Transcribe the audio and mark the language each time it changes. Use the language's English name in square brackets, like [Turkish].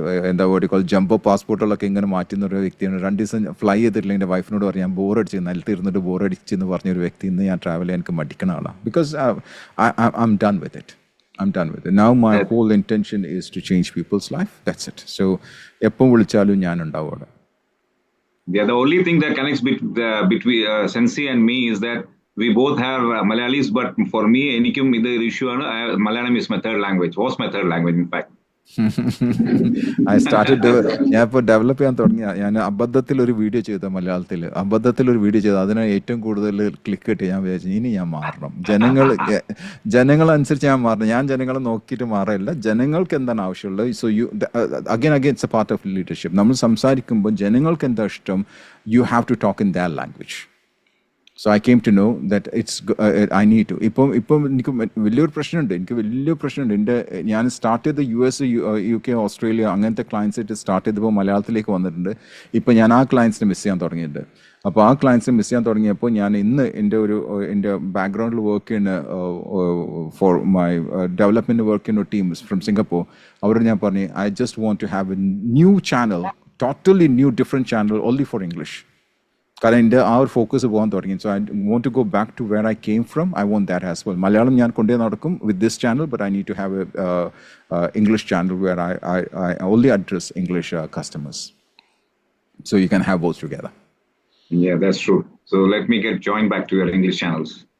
[Malayalam] എന്താ പറയുക, ജംബോ പാസ്പോർട്ടുകളൊക്കെ ഇങ്ങനെ മാറ്റുന്ന ഒരു വ്യക്തിയാണ്. 2 ദിവസം ഫ്ലൈ ചെയ്തിട്ടില്ല. എൻ്റെ വൈഫിനോട് പറഞ്ഞു ഞാൻ ബോറടിച്ച്, നിലത്ത് ഇരുന്നിട്ട് ബോറടിച്ചെന്ന് പറഞ്ഞൊരു വ്യക്തി. ഇന്ന് ഞാൻ ട്രാവൽ ചെയ്യാൻ എനിക്ക് മടിക്കണ ആളാണ്. [English] Because I'm done with it. I'm done with it. Now my whole intention is to change people's life. That's it. [Malayalam] So എപ്പം വിളിച്ചാലും ഞാൻ ഉണ്ടാവും അവിടെ. [English] Yeah, the only thing that connects between Sensei and me is that we both have Malayalis, but for me, [Malayalam] എനിക്കും ഇത് [English] issue ആണ്. Malayalam is my third language. Was my third language, in fact. I started [Malayalam] ഞാൻ ഇപ്പോൾ develop ചെയ്യാൻ തുടങ്ങിയ. ഞാൻ അബദ്ധത്തിൽ ഒരു വീഡിയോ ചെയ്ത മലയാളത്തിൽ അതിന് ഏറ്റവും കൂടുതൽ ക്ലിക്ക് കിട്ടി. ഞാൻ വിചാരിച്ചു ഇനി ഞാൻ മാറണം. ജനങ്ങളനുസരിച്ച് ഞാൻ മാറണം. ഞാൻ ജനങ്ങളെ നോക്കിയിട്ട് മാറില്ല. ജനങ്ങൾക്ക് എന്താണ് ആവശ്യമുള്ളത്. [English] So again it's a part of leadership. [Malayalam] നമ്മൾ സംസാരിക്കുമ്പോൾ ജനങ്ങൾക്ക് എന്താ ഇഷ്ടം, [English] You have to talk in their language. So I came to know that I need to. [Malayalam] ഇപ്പം എനിക്ക് വലിയൊരു പ്രശ്നമുണ്ട്. ഞാൻ സ്റ്റാർട്ട് ചെയ്ത US, UK, ഓസ്ട്രേലിയ അങ്ങനത്തെ ക്ലയൻസായിട്ട് സ്റ്റാർട്ട് ചെയ്തപ്പോൾ മലയാളത്തിലേക്ക് വന്നിട്ടുണ്ട്. ഇപ്പം ഞാൻ ആ ക്ലയൻസിനെ മിസ് ചെയ്യാൻ തുടങ്ങിയിട്ടുണ്ട്. അപ്പോൾ ആ ക്ലയൻസിനെ മിസ് ചെയ്യാൻ തുടങ്ങിയപ്പോൾ ഞാൻ ഇന്ന് എൻ്റെ ബാക്ക്ഗ്രൗണ്ടിൽ വർക്ക് ചെയ്യുന്ന ഫോർ മൈ ഡെവലപ്മെൻറ്റ് വർക്ക് ചെയ്യുന്ന ടീം ഫ്രം സിംഗപ്പൂർ, അവരോട് ഞാൻ പറഞ്ഞു [English] I just want to have a new channel, totally new different channel only for English. [Malayalam] കാരണം എൻ്റെ ആ ഒരു ഫോക്കസ് പോകാൻ തുടങ്ങി. [English] So I want to go back to where I came from. I want that as well. [Malayalam] Malayalam ഞാൻ കൊണ്ടേ നടക്കും [English] With this channel, but I need to have a English channel where I only address English customers. So you can have both together. Yeah, that's true. So let me get joined back to your English channels.